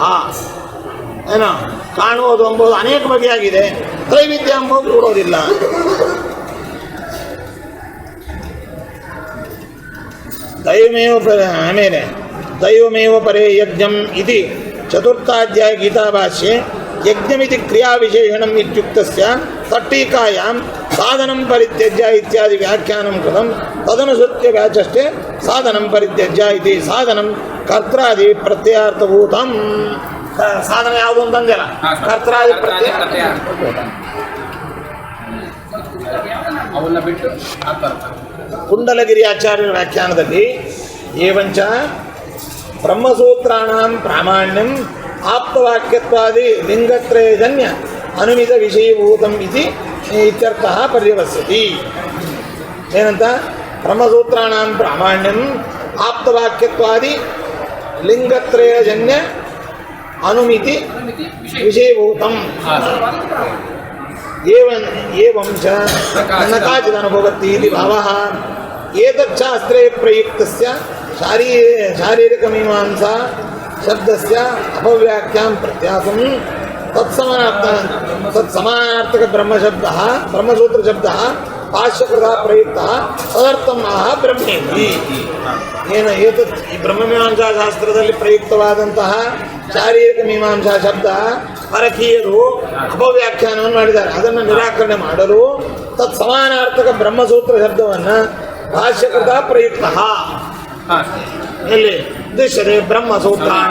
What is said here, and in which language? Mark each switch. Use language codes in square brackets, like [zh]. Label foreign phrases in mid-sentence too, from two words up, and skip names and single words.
[kn] ಏನೋ ಕಾಣುವುದು ಎಂಬುದು ಅನೇಕ ಬಗೆಯಾಗಿದೆ, ತ್ರೈವಿಧ್ಯ ಎಂಬುದು ಕೂಡೋದಿಲ್ಲ. [sa] ದೈವಮೇವ ಪರೇ ಯಜ್ಞಂ ಇತಿ ಚತುರ್ಥಾಧ್ಯಾಯ ಗೀತಾಭಾಷ್ಯೆ ಯಜ್ಞಮಿತಿ ಕ್ರಿಯಾವಿಶೇಷಣಂ ಇತ್ಯುಕ್ತಸ್ಯ ತಟ್ಟೀಕಾಯಾಂ ಸಾಧನಂ ಪರಿತ್ಯಜ್ಯ ಇತ್ಯಾದಿ ವ್ಯಾಖ್ಯಾನಂ ಕೃತಂ ತದನುಸೃತ್ಯ ವ್ಯಾಚಷ್ಟೇ ಸಾಧನಂ ಪರಿತ್ಯಜ್ಯ ಇತಿ. ಸಾಧನಂ ಕರ್ತ್ರಾದಿ ಪ್ರತ್ಯಯಾರ್ಥಭೂತಂ. [kn] ಸಾಧನ ಯಾವುದು ಅಂತಂದಿಲ್ಲ, [sa] ಕರ್ತ್ರಾದಿ ಪ್ರತ್ಯಯ [kn] ಅವನ್ನ ಬಿಟ್ಟು ಕುಂಡಲಗಿರಿ ಆಚಾರ್ಯರ ವ್ಯಾಖ್ಯಾನದಲ್ಲಿ [sa] ಏವಂಚ ಬ್ರಹ್ಮಸೂತ್ರಾಣಾಂ ಪ್ರಾಮಾಣ್ಯಂ ಆಪ್ತವಾಕ್ಯತ್ವಾದಿ ಲಿಂಗತ್ರಯಜನ್ಯ ಅನುಮಿತ ವಿಷಯೀಭೂತಂ ಇತಿ ಇತ್ಯರ್ಥಃ ಪರ್ಯವಸ್ಯತಿ. ಏನಂತ? ಬ್ರಹ್ಮಸೂತ್ರಾಣಾಂ ಪ್ರಾಮಾಣ್ಯಂ ಆಪ್ತವಾಕ್ಯತ್ವಾದಿ ಲಿಂಗತ್ರಯಜನ್ಯ ಅನುಮಿತಿ ವಿಷಯೀಭೂತಂ ಏವಂ ಚ ನಕಾಚಿದನುಭವತಿ ಇತಿ ಭಾವಃ. ಏತಚ್ಛಾಸ್ತ್ರೇ ಪ್ರಯುಕ್ತಸ್ಯ ಶಾರೀರಿಕಮೀಮಾಂಸಾ ಶಬ್ದಸ್ಯ ಅಪವ್ಯಾಖ್ಯಾಂ ಪ್ರತ್ಯಾಸಂ ತತ್ಸಮಾನಾರ್ಥಕ ಬ್ರಹ್ಮಶಬ್ದಃ ಬ್ರಹ್ಮಸೂತ್ರಶಬ್ದಃ ಭಾಷ್ಯಕೃತಃ ಪ್ರಯುಕ್ತಃ ತದರ್ಥಂ ಆಹ ಬ್ರಹ್ಮೇತಿ. [kn] ಏನು ಏತತ್ ಈ ಬ್ರಹ್ಮಮೀಮಾಂಸಾ ಶಾಸ್ತ್ರದಲ್ಲಿ ಪ್ರಯುಕ್ತವಾದಂತಹ ಶಾರೀರಿಕ ಮೀಮಾಂಸಾ ಶಬ್ದ ಪರಕೀಯರು ಅಪವ್ಯಾಖ್ಯಾನವನ್ನು ಮಾಡಿದ್ದಾರೆ. ಅದನ್ನು ನಿರಾಕರಣೆ ಮಾಡಲು ತತ್ ಸಮಾನಾರ್ಥಕ ಬ್ರಹ್ಮಸೂತ್ರ ಶಬ್ದವನ್ನು [sa] ಭಾಷ್ಯಕೃತ ಪ್ರಯುಕ್ತ [kn] ಎಲ್ಲಿ [sa] ದೃಶ್ಯತೆ ಬ್ರಹ್ಮಸೂತ್ರಾಣ